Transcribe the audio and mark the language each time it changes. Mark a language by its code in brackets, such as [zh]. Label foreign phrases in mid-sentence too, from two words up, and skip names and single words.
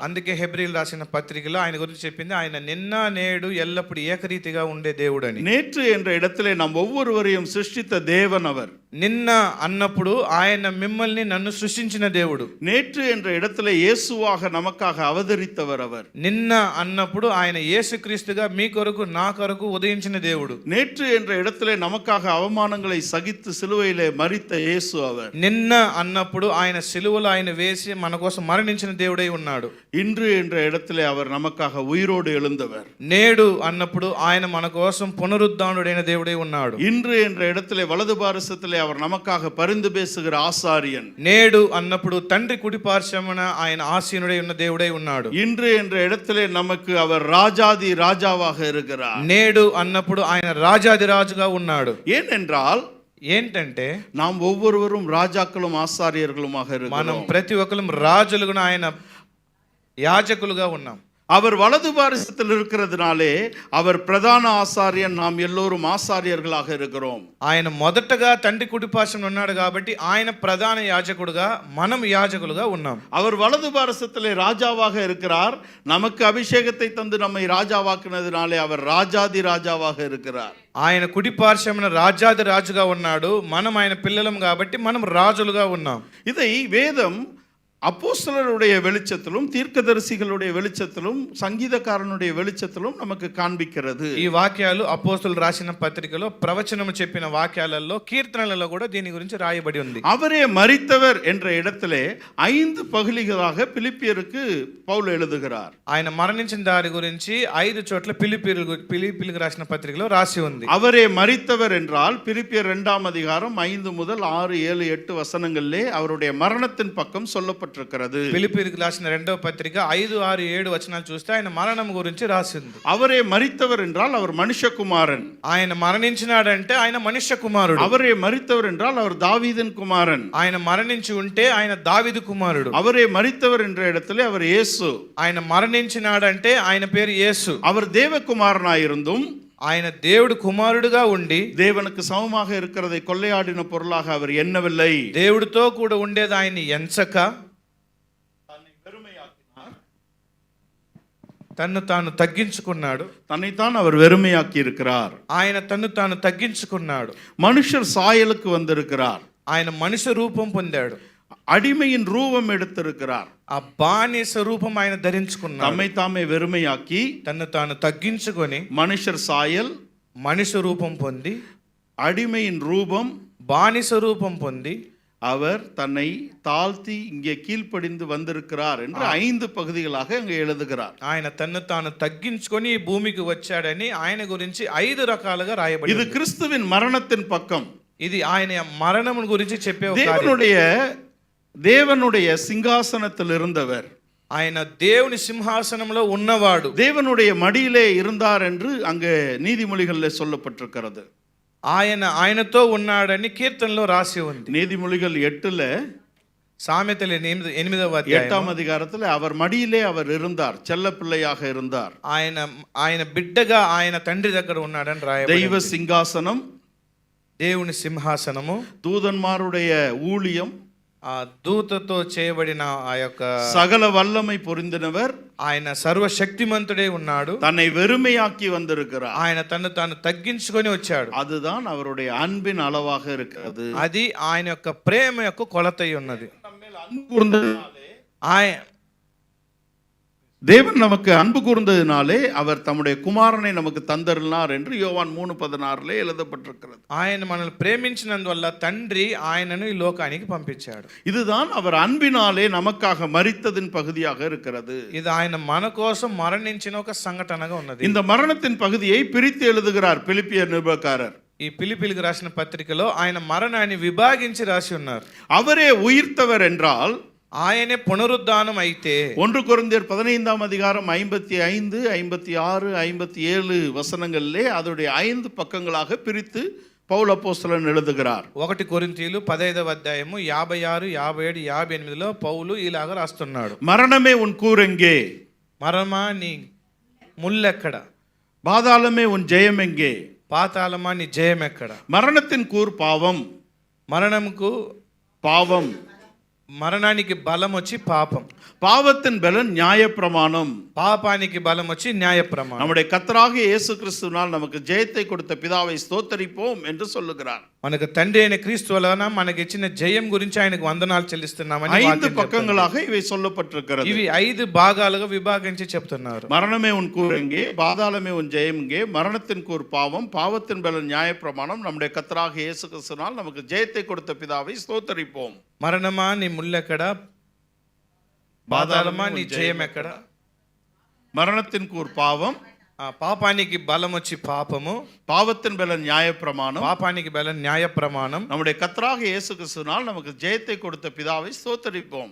[te] అందుకే హెబ్రీయులు రాసిన పత్రికలో ఆయన గురించి చెప్పింది ఆయన నిన్న నేడు ఎల్లప్పుడు ఏకరీతిగా ఉండే దేవుడని. [ta] நேற்று என்ற இடத்திலே நாம் ஒவ்வொருவரையும் சிருஷ்டித்த தேவன் அவர். [te] నిన్న అన్నప్పుడు ఆయన మిమ్మల్ని నన్ను సృష్టించిన దేవుడు. [ta] நேற்று என்ற இடத்திலே இயேசுவாக நமக்காக அவதரித்தவர் அவர். [te] నిన్న అన్నప్పుడు ఆయన యేసుక్రీస్తుగా మీ కొరకు నా కొరకు ఉదయించిన దేవుడు. [ta] நேற்று என்ற இடத்திலே நமக்காக அவமானங்களை சகித்து சிலுவையிலே மரித்த இயேசு அவர். [te] నిన్న అన్నప్పుడు ఆయన సిలువలో ఆయన వేసి మన కోసం మరణించిన దేవుడై ఉన్నాడు. [ta] இன்று என்ற இடத்திலே அவர் நமக்காக உயிரோடு எழுந்தவர். [te] నేడు అన్నప్పుడు ఆయన మన కోసం పునరుద్ధానుడైన దేవుడై ఉన్నాడు. [ta] இன்று என்ற இடத்திலே வலது பாரிசத்திலே அவர் நமக்காக பரிந்து பேசுகிற ஆசாரியன். [te] నేడు అన్నప్పుడు తండ్రి కుడి పార్శ్వమున ఆయన ఆసీనుడై ఉన్న దేవుడై ఉన్నాడు. [ta] இன்று என்ற இடத்திலே நமக்கு அவர் ராஜாதி ராஜாவாக இருக்கிறார். [te] నేడు అన్నప్పుడు ఆయన రాజాది రాజుగా ఉన్నాడు. [ta] ஏனென்றால் [te] ఏంటంటే [ta] நாம் ஒவ்வொருவரும் ராஜாக்களும் ஆசாரியர்களுமாக [te] మనం [ta] இருக்கிறோம். [te] ప్రతి ఒక్కరు రాజులుగా ఆయన యాజకులుగా ఉన్నాం. [ta] அவர் வலது பாரிசத்தில் இருக்கிறதுனாலே அவர் பிரதான ஆசாரியன், நாம் எல்லோரும் ஆசாரியர்களாக இருக்கிறோம். [te] ఆయన మొదటగా తండ్రి కుడి పార్శ్వమున ఉన్నాడు కాబట్టి ఆయన ప్రధాన యాజకుడుగా మనం యాజకులుగా ఉన్నాం. [ta] அவர் வலது பாரிசத்திலே ராஜாவாக இருக்கிறார். நமக்கு அபிஷேகத்தை தந்து நம்மை ராஜாவாக்குனதினாலே அவர் ராஜாதி ராஜாவாக இருக்கிறார். [te] ఆయన కుడి పార్శ్వమున రాజాది రాజుగా ఉన్నాడు. మనం ఆయన పిల్లలం కాబట్టి మనం రాజులుగా ఉన్నాం. [ta] இதை வேதம் அப்போஸ்தலருடைய வெளிச்சத்திலும் தீர்க்கதரிசிகளுடைய வெளிச்சத்திலும் சங்கீதக்காரனுடைய வெளிச்சத்திலும் நமக்கு காண்பிக்கிறது. [te] ఈ వాక్యాలు అపోస్తలులు రాసిన పత్రికలో ప్రవచనము చెప్పిన వాక్యాలలో కీర్తనలలో కూడా దీని గురించి రాయబడి ఉంది. [ta] அவரே மரித்தவர் என்ற இடத்திலே 5 பகுதிகளாக பிலிப்பியருக்கு பவுல் எழுதுகிறார். [te] ఆయన మరణించిన దారి గురించి 5 చోట్ల పిలిపిలకు రాసిన పత్రికలో రాసి ఉంది. [ta] அவரே மரித்தவர் என்றால் பிலிப்பியர் 2ஆம் அதிகாரம் 5 முதல் 6, 7, 8 வசனங்களிலே அவருடைய மரணத்தின் பக்கம் சொல்லப்பட்டிருக்கிறது. சொல்லப்பட்டிருக்கிறது. [te] పిలిపిలికి రాసిన 2వ పత్రిక 5, 6, 7 వచనాలు చూస్తే ఆయన మరణం గురించి రాసింది. [ta] அவரே மரித்தவர் என்றால் அவர் மனுஷகுமாரன். [te] ఆయన మరణించినాడంటే ఆయన మనుష్య కుమారుడు. [ta] அவரே மரித்தவர் என்றால் அவர் தாவீதின் குமாரன். [te] ఆయన మరణించి ఉంటే ఆయన దావీదు కుమారుడు. [ta] அவரே மரித்தவர் என்ற இடத்திலே அவர் இயேசு. [te] ఆయన మరణించినాడంటే ఆయన పేరు యేసు. [ta] அவர் தேவகுமாரனாயிருந்தும் [te] ఆయన దేవుడు కుమారుడుగా ఉండి [ta] தேவனுக்கு சமமாக இருக்கிறதை கொள்ளையாடின பொருளாக அவர் எண்ணவில்லை. [te] దేవుడితో కూడా ఉండేది ఆయన్ని ఎంచక తన్ను తాను తగ్గించుకున్నాడు. [ta] தன்னைத்தான் அவர் வெறுமையாக்கி இருக்கிறார். [te] ఆయన తన్ను తాను తగ్గించుకున్నాడు. [ta] மனுஷர் சாயலுக்கு வந்திருக்கிறார். [te] ఆయన మనిషి రూపం పొందాడు. [ta] அடிமையின் ரூபம் எடுத்திருக்கிறார். [te] ఆ బానిస రూపం ఆయన ధరించుకున్నాడు. [ta] தம்மை தாமே வெறுமையாக்கி [te] తన్ను తాను తగ్గించుకొని [ta] மனுஷர் சாயல், [te] మనిషి రూపం పొంది [ta] அடிமையின் ரூபம், [te] బానిస రూపం పొంది [ta] அவர் தன்னை தாழ்த்தி இங்கே கீழ்ப்படிந்து வந்திருக்கிறார் என்று 5 பகுதிகளாக அங்கே எழுதுகிறார். [te] ఆయన తన్ను తాను తగ్గించుకొని ఈ భూమికి వచ్చాడని ఆయన గురించి 5 రకాలుగా [ta] இது [te] రాయబడింది. [ta] கிறிஸ்துவின் மரணத்தின் பக்கம். [te] ఇది ఆయన మరణం గురించి చెప్పే ఒక కార్యం. [ta] தேவனுடைய சிங்காசனத்தில் இருந்தவர், [te] ఆయన దేవుని సింహాసనంలో ఉన్నవాడు, [ta] தேவனுடைய மடியிலே இருந்தார் என்று அங்கே நீதிமொழிகளில் சொல்லப்பட்டிருக்கிறது. [te] ఆయనతో ఉన్నాడని కీర్తనలో రాసి ఉంది. [ta] நீதிமொழிகள் 8ல [te] సామెతలు 8వ [ta] 8ஆம் அதிகாரத்தில் அவர் மடியிலே அவர் இருந்தார், செல்ல பிள்ளையாக இருந்தார். [te] ఆయన బిడ్డగా ఆయన తండ్రి దగ్గర ఉన్నాడని రాయబడింది. [ta] தெய்வ சிங்காசனம், [te] దేవుని సింహాసనము, [ta] தூதன்மாருடைய ஊழியம், [te] ఆ దూతతో చేయబడిన ఆ యొక్క [ta] சகல வல்லமை பொருந்தினவர், [te] ఆయన సర్వశక్తిమంతుడే ఉన్నాడు. [ta] தன்னை வெறுமையாக்கி வந்திருக்கிறார். [te] ఆయన తన్ను తాను తగ్గించుకొని వచ్చాడు. [ta] அதுதான் அவருடைய அன்பின் அளவாக இருக்கிறது. [te] అది ఆయన యొక్క ప్రేమ యొక్క కొలతై ఉన్నది. [ta] தேவன் நமக்கு அன்பு கூர்ந்ததினாலே அவர் தம்முடைய குமாரனை நமக்கு தந்தருளினார் என்று யோவான் 3:16 எழுதப்பட்டிருக்கிறது. [te] ఆయన మనల్ని ప్రేమించినందువల్ల తండ్రి ఆయనను ఈ లోకానికి పంపించాడు. [ta] இதுதான் அவர் அன்பினாலே நமக்காக மரித்ததின் பகுதியாக இருக்கிறது. [te] ఇది ఆయన మన కోసం మరణించిన ఒక సంఘటనగా ఉన్నది. [ta] இந்த மரணத்தின் பகுதியை பிரித்து எழுதுகிறார் பிலிப்பியர் நிருபக்காரர். [te] ఈ పిలిపిలికి రాసిన పత్రికలో ఆయన మరణాన్ని విభాగించి రాసి ఉన్నారు. [ta] அவரே உயிர்த்தவர் என்றால் [te] ఆయనే పునరుద్ధానం అయితే [ta] 1 கொரிந்தியர் 15ஆம் அதிகாரம் 55, 56, 57 வசனங்களிலே அதோடைய 5 பக்கங்களாக பிரித்து பவுல் அப்போஸ்தலன் எழுதுகிறார். [te] 1 కొరింథీయులు 15వ అధ్యాయము 56, 57, 58లో పౌలు ఇలాగ రాస్తున్నాడు. [ta] மரணமே உன் கூரெங்கே, [te] మరణమా నీ ముల్లెక్కడ, [ta] பாதாளமே உன் ஜெயம் எங்கே, [te] పాతాళమా నీ జయం ఎక్కడ. [ta] மரணத்தின் கூர் பாவம், [te] మరణముకు [ta] பாவம், [te] మరణానికి బలం వచ్చి పాపం, [ta] பாவத்தின் பலன் நியாயப்பிரமாணம், [te] పాపానికి బలం వచ్చి న్యాయ ప్రమాణం. [ta] நம்முடைய கர்த்தராகிய இயேசு கிறிஸ்துவினால் நமக்கு ஜெயத்தை கொடுத்த பிதாவை ஸ்தோத்தரிப்போம் என்று சொல்லுகிறார். [te] మనకు తండ్రి అయిన క్రీస్తు వలన మనకి ఇచ్చిన జయం గురించి ఆయనకు వందనాలు చెల్లిస్తున్నామని [ta] 5 பக்கங்களாக இவை சொல்லப்பட்டிருக்கிறது. [te] ఇవి 5 భాగాలుగా విభాగించి చెప్తున్నారు. [ta] மரணமே உன் கூர் எங்கே, பாதாளமே உன் ஜெயம் எங்கே, மரணத்தின் கூர் பாவம், பாவத்தின் பலன் நியாயப்பிரமாணம், நம்முடைய கர்த்தராகிய இயேசு கிறிஸ்துவினால் நமக்கு ஜெயத்தை கொடுத்த பிதாவை ஸ்தோத்தரிப்போம். [te] మరణమా నీ ముల్లెక్కడ, పాతాళమా నీ జయం ఎక్కడ. [ta] மரணத்தின் கூர் பாவம், [te] పాపానికి బలం వచ్చి పాపము, [ta] பாவத்தின் பலன் நியாயப்பிரமாணம், [te] పాపానికి బలం న్యాయ ప్రమాణం. [ta] நம்முடைய கர்த்தராகிய இயேசு கிறிஸ்துவினால் நமக்கு ஜெயத்தை கொடுத்த பிதாவை ஸ்தோத்தரிப்போம்.